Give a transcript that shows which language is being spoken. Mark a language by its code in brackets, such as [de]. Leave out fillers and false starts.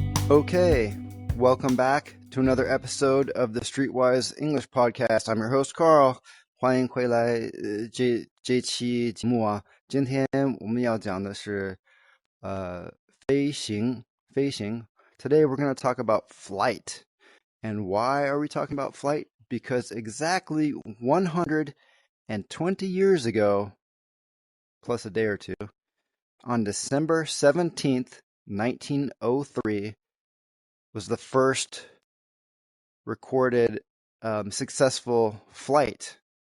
[en] Okay, welcome back to another episode of the Streetwise English Podcast. I'm your host Carl. [zh] 欢迎回来这期节目啊。今天我们要讲的是飞行。 [en] Today we're going to talk about flight. And why are we talking about flight? Because exactly 120 years ago, plus a day or two, on December 17th, 1903, was the first recorded successful flight.